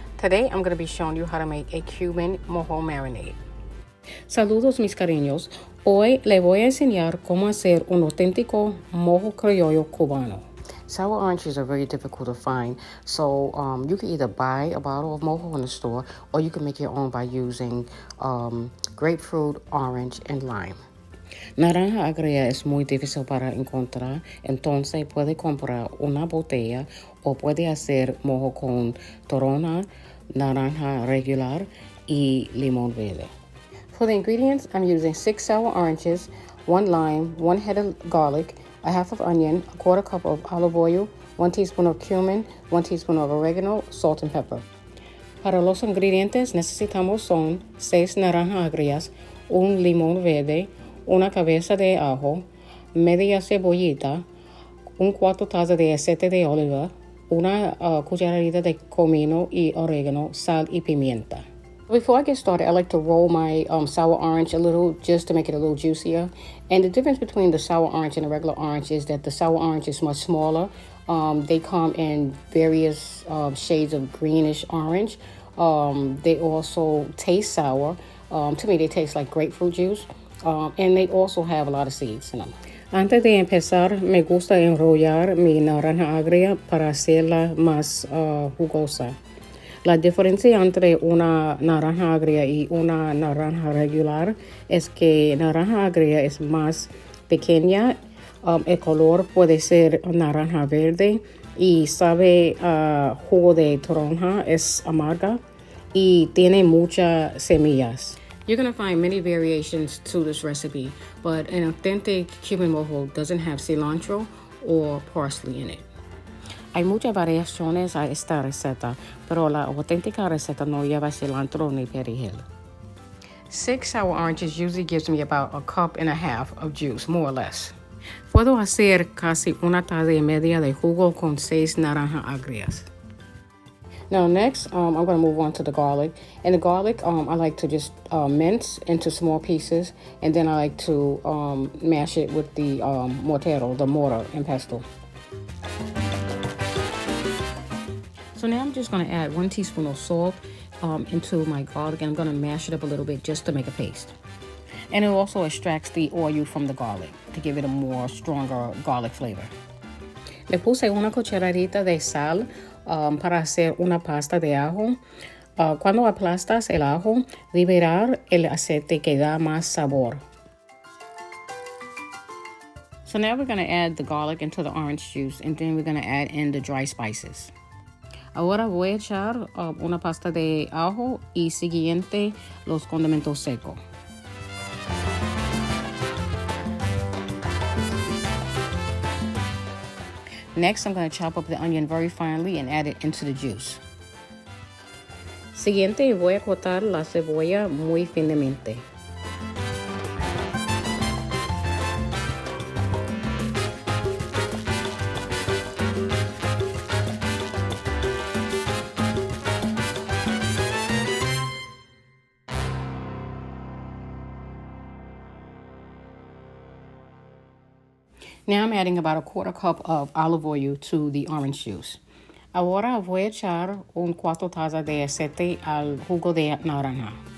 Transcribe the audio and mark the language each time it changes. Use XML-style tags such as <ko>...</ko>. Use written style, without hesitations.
<en>Today I'm going to be showing you how to make a Cuban Mojo marinade.</en> <es>Saludos mis cariños. Hoy le voy a enseñar cómo hacer un auténtico mojo criollo cubano.</es> <en>Sour oranges are very difficult to find, so you can either buy a bottle of mojo in the store or you can make your own by using grapefruit, orange, and lime.</en> <es>Naranja agria es muy difícil para encontrar, entonces puede comprar una botella o puede hacer mojo con torona, naranja regular y limón verde.</es> <en>For the ingredients, I'm using 6 sour oranges, 1 lime, 1 head of garlic, a half of onion, a quarter cup of olive oil, 1 teaspoon of cumin, 1 teaspoon of oregano, salt and pepper.</en> <es>Para los ingredientes necesitamos son 6 naranjas agrias, un limón verde, una cabeza de ajo, media cebollita, 1/4 taza de aceite de oliva, una cucharadita de comino y oregano, sal y pimienta.</es> <en>Before I get started, I like to roll my sour orange a little just to make it a little juicier. And the difference between the sour orange and the regular orange is that the sour orange is much smaller. They come in various shades of greenish orange. They also taste sour. To me, they taste like grapefruit juice. And they also have a lot of seeds in them.</en> <es>Antes de empezar, me gusta enrollar mi naranja agria para hacerla más jugosa. La diferencia entre una naranja agria y una naranja regular es que naranja agria es más pequeña, el color puede ser naranja verde y sabe jugo de toronja, es amarga y tiene muchas semillas.</es> <en>You're going to find many variations to this recipe, but an authentic Cuban mojo doesn't have cilantro or parsley in it.</en> <es>Hay muchas variaciones a esta receta, pero la auténtica receta no lleva cilantro ni perejil.</es> <en>6 sour oranges usually gives me about a cup and a half of juice, more or less.</en> <es>Puedo hacer casi una taza y media de jugo con 6 naranjas agrias.</es> <en>Now next, I'm going to move on to the garlic. And the garlic, I like to just mince into small pieces, and then I like to mash it with the mortero, the mortar and pestle. So now I'm just going to add 1 teaspoon of salt into my garlic, and I'm going to mash it up a little bit just to make a paste. And it also extracts the oil from the garlic to give it a more stronger garlic flavor.</en> <es>Le puse una cucharadita de sal para hacer una pasta de ajo. Cuando aplastas el ajo, liberar el aceite que da más sabor.</es> <en>So now we're going to add the garlic into the orange juice, and then we're going to add in the dry spices.</en> <es>Ahora voy a echar una pasta de ajo y siguiente los condimentos secos.</es> <en>Next, I'm going to chop up the onion very finely and add it into the juice.</en> <es>Siguiente, voy a cortar la cebolla muy finamente.</es> <en>Now I'm adding about a 1/4 cup of olive oil to the orange juice.</en> <es>Ahora voy a echar 1/4 taza de aceite al jugo de naranja.</es>